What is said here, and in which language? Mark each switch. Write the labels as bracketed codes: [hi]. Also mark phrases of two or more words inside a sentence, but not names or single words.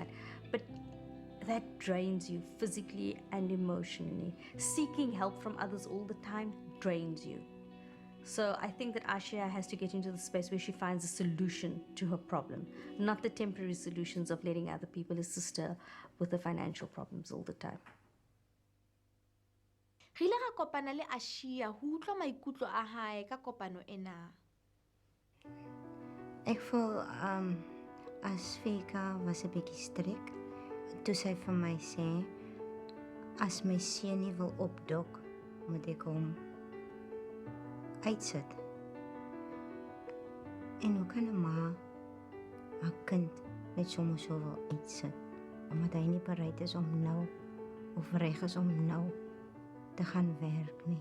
[en] But that drains you physically and emotionally. Seeking help from others all the time drains you. So I think that Aashiya has to get into the space where she finds a solution to her problem, not the temporary solutions of letting other people assist her with the financial problems all the time. [st] Re ile ra kopana le Aashiya ho utlwa maikutlo a hae ka kopano ena. [af] Ek voel as Vika was 'n bietjie strik toe sy vir my sê as my seun nie wil opdok, moet ek hom uitsit. En hoe kan 'n ma haar kind net sommer so wil uitsit omdat hy nie bereid is om nou of reg is om nou te gaan werk nie.